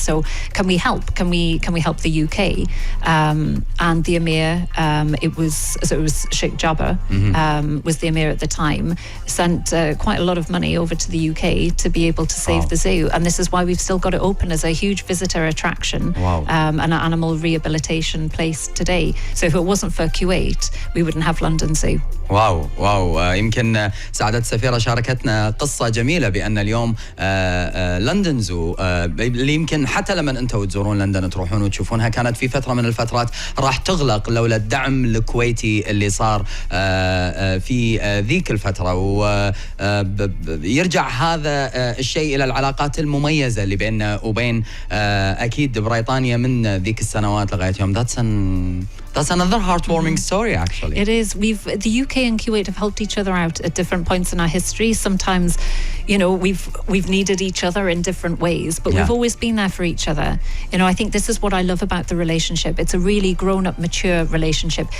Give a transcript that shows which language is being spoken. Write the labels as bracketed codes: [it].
[en] So can we help? Can we help the UK? And the Emir, it was Sheikh Jabbar, was the Emir at the time, sent quite a lot of money over to the UK to be able to save the zoo. And this is why we've still got it open as a huge visitor attraction, and an animal rehabilitation place today. So if it wasn't for Kuwait, we wouldn't have London Zoo. [ar] واو يمكن سعادة السفيرة شاركتنا قصة جميلة بأن اليوم لندن زو اللي يمكن حتى لما أنتوا تزورون لندن تروحون وتشوفونها كانت في فترة من الفترات راح تغلق لولا الدعم الكويتي اللي صار في ذيك الفترة، ويرجع هذا الشيء إلى العلاقات المميزة اللي بيننا وبين أكيد بريطانيا من ذيك السنوات لغاية يوم. [en] That's another heartwarming story, actually. It is. The UK and Kuwait have helped each other out at different points in our history. Sometimes, we've needed each other in different ways, but we've always been there for each other. I think this is what I love about the relationship. It's a really grown-up, mature relationship.